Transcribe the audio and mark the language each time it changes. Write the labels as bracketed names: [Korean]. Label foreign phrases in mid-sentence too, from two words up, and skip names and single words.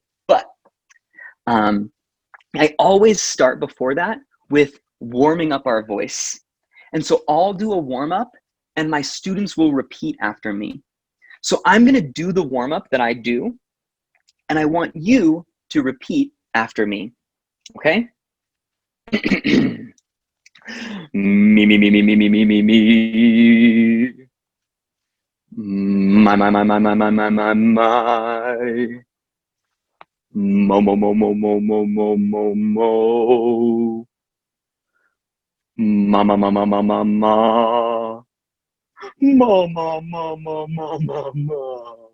[English] But I always start before that with warming up our voice. And so I'll do a warm-up and my students will repeat after me. So I'm going to do the warm-up that I do, and I want you to repeat after me. Okay? Me, me, me, me, me, me, me, me, me. My, my, my, my, my, my, my, my, my. Mo, mo, mo, mo, mo, mo, mo, mo, mo. Ma, ma, ma, ma, ma, ma, ma. Ma, ma, ma, ma, ma, ma, ma.